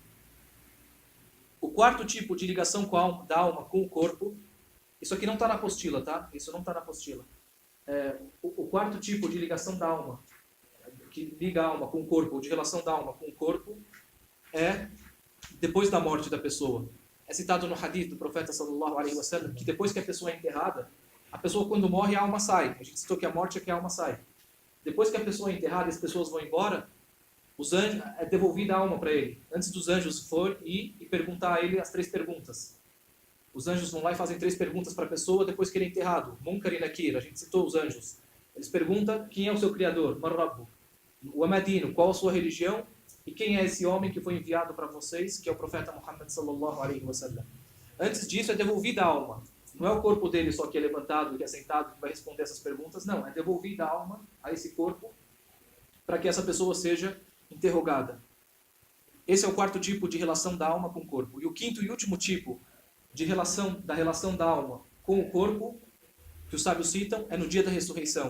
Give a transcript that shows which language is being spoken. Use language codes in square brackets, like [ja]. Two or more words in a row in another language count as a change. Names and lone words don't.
[pt] O quarto tipo de ligação da alma com o corpo, isso aqui não está na apostila, tá? Isso não está na apostila. O quarto tipo de ligação da alma, que liga a alma com o corpo, ou de relação da alma com o corpo, é depois da morte da pessoa. É citado no hadith do profeta [ar] صلى الله عليه وسلم [pt] que depois que a pessoa é enterrada, a pessoa quando morre a alma sai. A gente citou que a morte é que a alma sai. Depois que a pessoa é enterrada e as pessoas vão embora, os anjos, é devolvida a alma para ele. Antes dos anjos ir e perguntar a ele as 3 perguntas. Os anjos vão lá e fazem 3 perguntas para a pessoa depois que ele é enterrado. Munkar e Nakir, a gente citou os anjos. Eles perguntam quem é o seu criador, Marrabu. O Amadino, qual a sua religião? E quem é esse homem que foi enviado para vocês, que é o profeta Muhammad [ar] صلى الله عليه وسلم. [pt] Antes disso é devolvida a alma. Não é o corpo dele só que é levantado, que é sentado, que vai responder essas perguntas. Não, é devolvida a alma a esse corpo para que essa pessoa seja interrogada. Esse é o quarto tipo de relação da alma com o corpo. E o quinto e último tipo de relação da alma com o corpo, que os sábios citam, é no dia da ressurreição.